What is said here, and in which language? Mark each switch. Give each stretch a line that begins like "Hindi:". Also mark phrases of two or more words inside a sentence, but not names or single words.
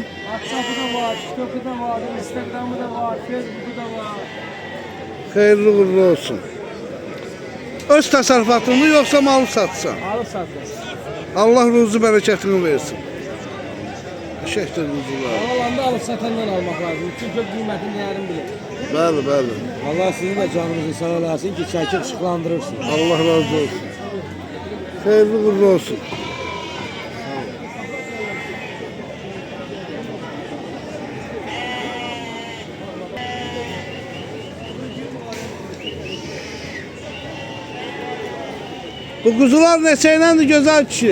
Turkish: WhatsApp'ı da var, TikTok'u da var, Instagram'ı da var, Facebook'u da var.
Azerbaijani: Xeyirli uğurlu olsun. Öz təsərrüfatını yoxsa malı satsan?
Turkish: Alıp satıyorsun.
Azerbaijani: Allah ruzu bərəkətini versin. Şəhətdir quzular.
Turkish: Alanda alıp satandan almak lazım. Çünkü kıymetini değerini bilir.
Azerbaijani: Bəli, bəli.
Turkish: Allah sizin de canınızı sağ olasın ki çekip ışıklandırırsın.
Azerbaijani: Allah razı olsun. Xeyirli uğurlu olsun. Bu kuzular neçə iləndir gözəl kişi?